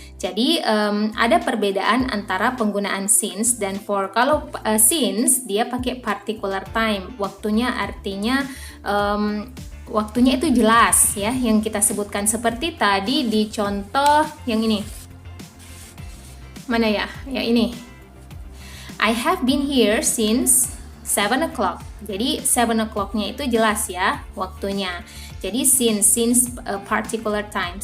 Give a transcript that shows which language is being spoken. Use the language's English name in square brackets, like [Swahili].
[Indonesian] Jadi ada perbedaan antara penggunaan since dan for. Kalau since dia pakai particular time, waktunya artinya waktunya itu jelas, ya, yang kita sebutkan seperti tadi di contoh yang ini. Mana ya? Ya ini. [English] I have been here since 7 o'clock. [Indonesian] Jadi 7 o'clock-nya itu jelas, ya, waktunya. Jadi since particular time.